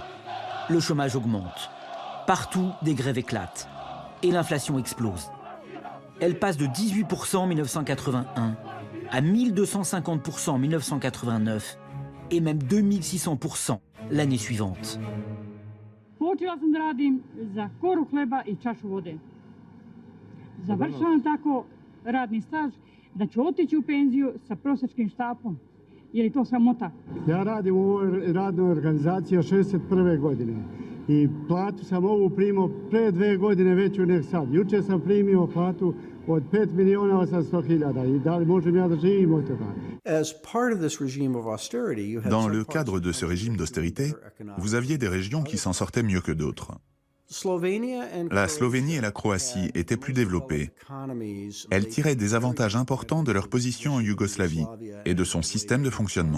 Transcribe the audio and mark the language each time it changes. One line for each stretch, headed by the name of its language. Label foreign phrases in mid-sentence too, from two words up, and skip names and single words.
French: Le chômage augmente. Partout, des grèves éclatent. Et l'inflation explose. Elle passe de 18% en 1981 à 1250% en 1989 et même 2600% l'année suivante.
Bosnian: Završavam tako radni staž da ću otići u penziju sa prosječnim štapom. Je li to sramota?
Serbian: Ja radim u ovoj radnoj organizaciji od 61. godine i platu sam ovu primao pre 2 godine veću nek sad. Juče sam primio platu od 5.800.000 i da li možem ja da živim od toga?
French: Dans le cadre de ce régime d'austérité, vous aviez des régions qui s'en sortaient mieux que d'autres. La Slovénie et la Croatie étaient plus développées. Elles tiraient des avantages importants de leur position en Yougoslavie et de son système de fonctionnement.